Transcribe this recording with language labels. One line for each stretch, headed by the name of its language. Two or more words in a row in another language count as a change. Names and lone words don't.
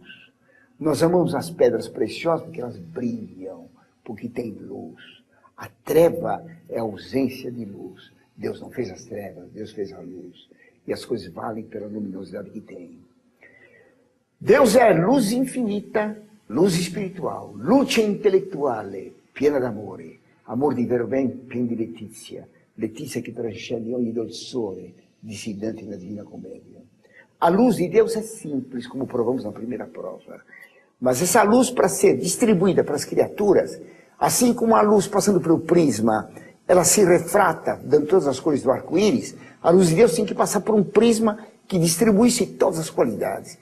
Portuguese: Nós amamos as pedras preciosas porque elas brilham, porque têm luz. A treva é a ausência de luz. Deus não fez as trevas, Deus fez a luz. E as coisas valem pela luminosidade que têm. Deus é luz infinita, luz espiritual,
Italian: luce intellettuale, piena d'amore, amor di vero ben, pieno di letizia, letizia che trascende ogni dolçore,
Portuguese: disse Dante na Divina Comédia. A luz de Deus é simples, como provamos na primeira prova. Mas essa luz, para ser distribuída para as criaturas, assim como a luz passando pelo prisma, ela se refrata, dando todas as cores do arco-íris, a luz de Deus tem que passar por um prisma que distribuísse todas as qualidades.